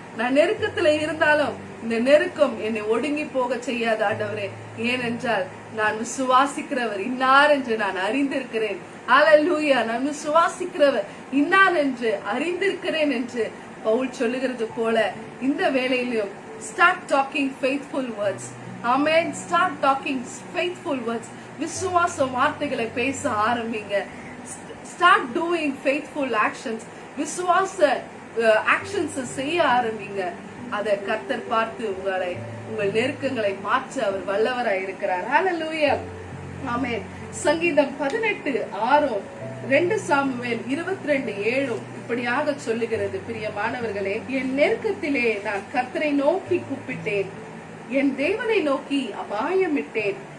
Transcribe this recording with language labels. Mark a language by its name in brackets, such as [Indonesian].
[Tamil] நான் நெருக்கத்துல இருந்தாலும் இந்த நெருக்கம் என்னை ஒடுங்கி போக செய்யாத ஆண்டவரே, ஏனென்றால் நான் விசுவாசிக்கிறவர் இன்னார் என்று நான் அறிந்திருக்கிறேன். அல்லேலூயா. நான் விசுவாசிக்கிறவர் இன்னார் என்று அறிந்திருக்கிறேன் என்று பவுல் சொல்லுகிறது போல இந்த வேளையிலும் [English] start talking faithful words. Amen. Start talking faithful words. [Tamil] விசுவாச வார்த்தைகளை பேச ஆரம்பிங்க. [English] Start doing faithful actions. [Tamil] விசுவாச ஆக்ஷன்ஸ் செய்ய ஆரம்பிங்க. அதை கர்த்தர் பார்த்து உங்கள் நெருக்கங்களை மாற்ற அவர் வல்லவராய் இருக்கிறார். ஹல்லேலூயா. ஆமென். சங்கீதம் 18:6, 2 சாமுவேல் 22:7 இப்படியாக சொல்லுகிறது. பிரியமானவர்களே, என் நெருக்கத்திலே நான் கர்த்தரை நோக்கி கூப்பிட்டேன், என் தேவனை நோக்கி அபாயமிட்டேன்.